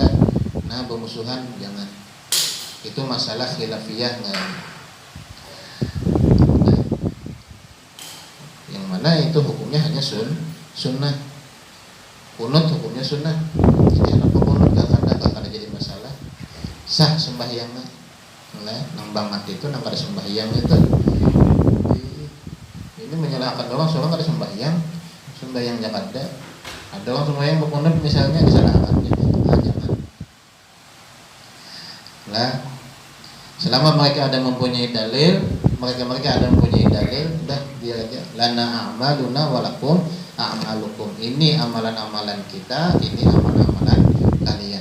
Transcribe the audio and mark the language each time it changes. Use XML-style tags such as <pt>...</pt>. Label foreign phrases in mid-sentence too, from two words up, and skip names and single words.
<bjn>Nah, bermusuhan jangan. Itu masalah khilafiyah nggak. Mana itu hukumnya hanya sunnah. Kunut hukumnya sunnah. Jadi apa kunut gak akan jadi masalah. Sah sembahyangnya. Nang banget itu nang kada sembahyang itu. Ini menyalahkan orang soalnya kada sembahyang jakada. Ada orang sembahyang berkunut misalnya disalahkannya. Jangan. Selama mereka ada mempunyai dalil, mereka ada mempunyai dalil, udah dia aja.</bjn> <ar>لنا أعمالنا ولكم أعمالكم.</ar> <bjn>Ini amalan-amalan kita, ini amalan-amalan kalian.</bjn>